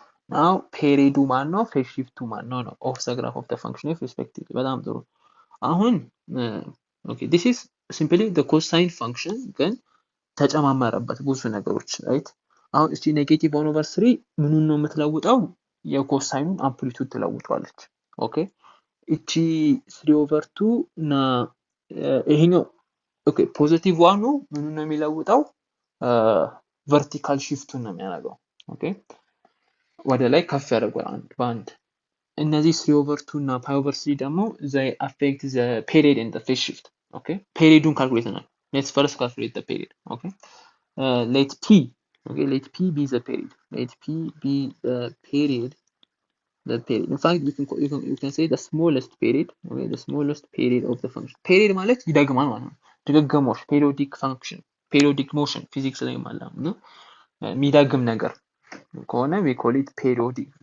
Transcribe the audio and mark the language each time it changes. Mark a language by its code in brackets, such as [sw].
[am] Now period ማን ነው? phase shift ማን ነው? of the graph of the function f respectively። በጣም ጥሩ። አሁን okay, this is simply the cosine function ግን ተጨማመረበት ብዙ ነገሮች right። አሁን እቺ ኔጌቲቭ 1 over 3 ምኑን ነው የምትለውጠው? የኮሳይኑን አምፕሊቱድ ትለውጠዋለች። ኦኬ እቺ 3 over 2 እና ይሄኛው ኦኬ ፖዚቲቭ ዋኑ ምኑን ነው የሚለውጠው? ቨርቲካል ሽፍቱን ነው የሚያደርገው። ኦኬ ወደ ላይ ከፍ ያደርገዋል አንድ በአንድ። እነዚህ 3 over 2 እና pi over 3 ደግሞ they affect the period and the phase shift። ኦኬ ፔሪዱን ካልኩሌት እናድርግ። let's first calculate the period. [en] Okay, let p be the period. Let p be the period. In fact, you can say the smallest period. Okay, the smallest period of the function. [am] Period ማለት ይደግማል ማለት ነው። ድግግሞሽ periodic function, periodic motion physics ላይ ማለት ነው። የሚደግም ነገር ከሆነ we call it periodic.